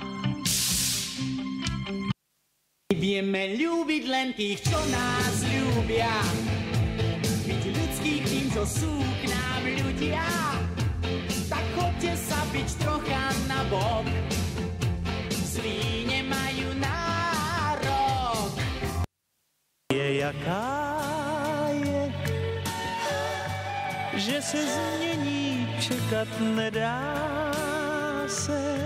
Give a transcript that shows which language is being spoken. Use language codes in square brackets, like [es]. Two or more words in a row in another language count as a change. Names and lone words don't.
[sk] Vieme ľúbiť len tých, čo nás ľúbia, byť ľudských tým, čo sú k nám ľudia. Tak chodte sa byť trocha na bok, zlí nemajú nárok. [cs] Je jaká je, že se změní, čekat nedá se.